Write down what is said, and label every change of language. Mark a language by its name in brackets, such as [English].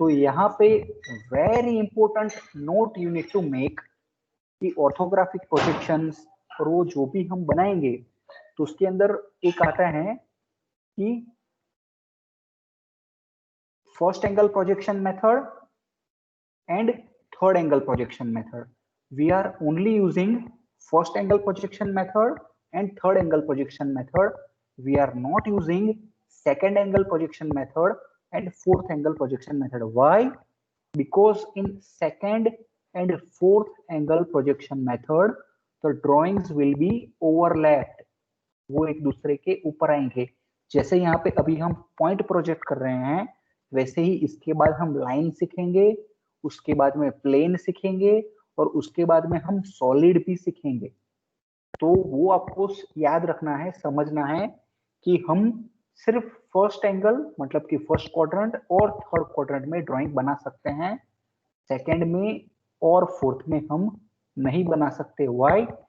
[Hindi] तो यहाँ पे [English] very important note you need to make [Hindi] कि ऑर्थोग्राफिक प्रोजेक्शंस और वो जो भी हम बनाएंगे तो उसके अंदर एक आता है कि first angle projection method and third angle projection method. [English] We are only using first angle projection method and third angle projection method. We are not using second angle projection method and fourth angle projection method. Why? Because in second and fourth angle projection method, the drawings will be overlapped. [Hindi] वो एक दूसरे के ऊपर आएंगे। जैसे यहाँ पे अभी हम पॉइंट प्रोजेक्ट कर रहे हैं, वैसे ही इसके बाद हम लाइन सीखेंगे, उसके बाद में प्लेन सीखेंगे और उसके बाद में हम सॉलिड भी सीखेंगे। तो वो आपको याद रखना है, समझना है कि हम सिर्फ फर्स्ट एंगल मतलब कि फर्स्ट क्वाड्रेंट और थर्ड क्वाड्रेंट में ड्राइंग बना सकते हैं, सेकंड में और फोर्थ में हम नहीं बना सकते। [English] Why?